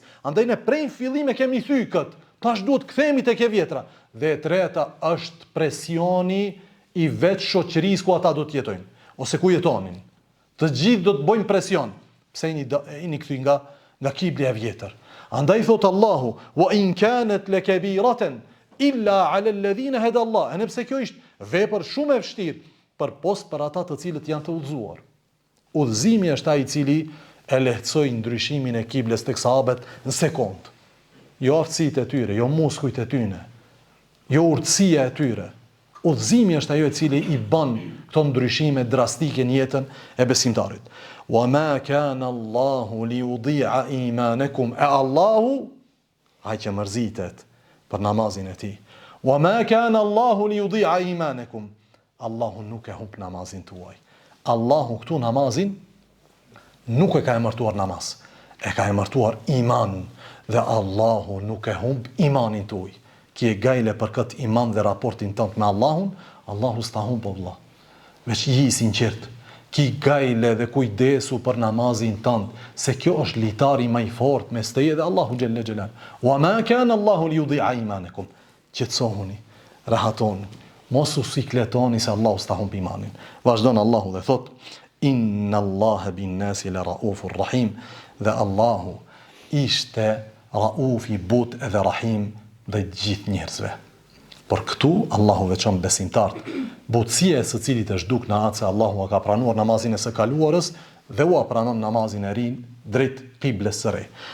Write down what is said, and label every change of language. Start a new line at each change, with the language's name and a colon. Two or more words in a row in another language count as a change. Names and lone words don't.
Albanian: Andaj ne prej fillim e kemi thyr kët. Tash duhet kthehemi tek e vjetra. Dhe e treta është presioni i vetë shoqërisë ku ata do të jetojnë ose ku jetonin. Të gjithë do të bëjnë presion. Pse jeni kthy nga kibli e vjetër. Andaj thot Allahu:
Arabic: "وإن كانت لكبيرة إلا على الذين هدى الله."
Albanian: Nëse kjo është vepër shumë e vështirë, për ata të cilët janë të udhëzuar. Udhëzimi është ai i cili e lehtësoi ndryshimin e kibles tek sahabët në sekond. Jo aftësitë e tyre, jo muskujt e tyre, jo urtësia e tyre. Udhëzimi është ajo i cili i bën këto ndryshime drastike në jetën e besimtarit.
Arabic: وما كان الله ليضيع إيمانكم.
Albanian: Allahu ai që mërzitet për namazin e tij.
Arabic: وما كان الله ليضيع إيمانكم.
Albanian: Allahu nuk e humb namazin tuaj. Allahu këtu namazin nuk e ka emërtuar namaz. E ka emërtuar iman. Dhe Allahu nuk e humb imanin tuaj. Ki e gajle për këtë iman dhe raportin tënd me Allahun, Allahu s'ta humb vëlla. Veç i sinqert. Ki gajle dhe kujdesu për namazin tënd, se kjo është litari më i fortë mes teje dhe Allahu
Arabic: جل جلاله. وما كان الله ليضيع إيمانكم.
Albanian: Qetësohuni, rahatoni. Mos u sikletoni se Allahu s'ta humb imanin. Vazhdon Allahu dhe thot:
Arabic: "إن الله بالناس لرؤوف رحيم."
Albanian: Dhe Allahu ishte rauf i butë edhe rahim dhe gjithë njerëzve. Por këtu Allahu veçon besimtarët. Butësia e së cilit është duk në atë se Allahu ka pranuar namazin e së kaluarës dhe u pranon namazin e rin drejt kibles së re.